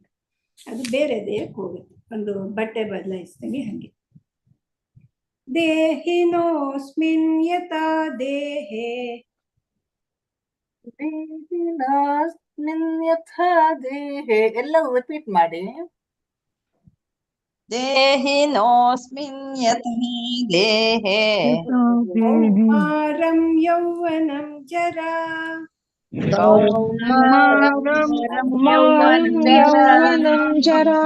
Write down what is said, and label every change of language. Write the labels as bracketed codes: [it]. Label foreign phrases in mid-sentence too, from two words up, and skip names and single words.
[kn] ಅದು ಬೇರೆ ದೇಹಕ್ಕೆ ಹೋಗುತ್ತೆ. ಒಂದು ಬಟ್ಟೆ ಬದಲಾಯಿಸ್ದಂಗೆ ಹಂಗೆ. [sa] ದೇಹಿನೋಸ್ಮಿನ್ ಯಥಾ ದೇಹೆ [kn] ಎಲ್ಲರೂ ರಿಪೀಟ್ ಮಾಡಿ. [sa] ದೇಹಿನೋಸ್ಮಿನ್ ಯಥಾ ದೇಹೆ ಕೌಮಾರಂ ಯೌವನಂ ಜರಾ ಯೌವನಂ ಜರಾ